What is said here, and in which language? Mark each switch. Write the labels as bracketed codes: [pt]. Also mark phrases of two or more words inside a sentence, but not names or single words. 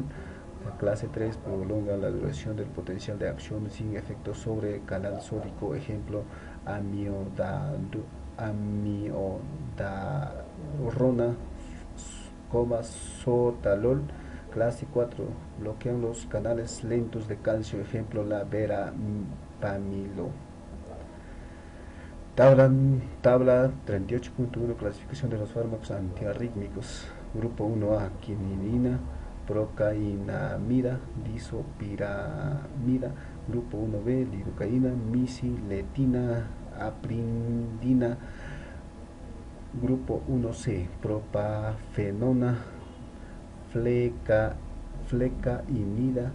[es] La clase 3 prolonga la duración del potencial de acción sin efecto sobre el canal sódico, ejemplo, amiodarona, sotalol. Clase 4, bloquean los canales lentos de calcio, ejemplo, la verapamilo. Tabla 38.1, clasificación de los fármacos antiarrítmicos. Grupo 1A, quinidina, procainamida, disopiramida. Grupo 1B, lidocaína, misiletina, aprindina. Grupo 1C, propafenona, flecainida.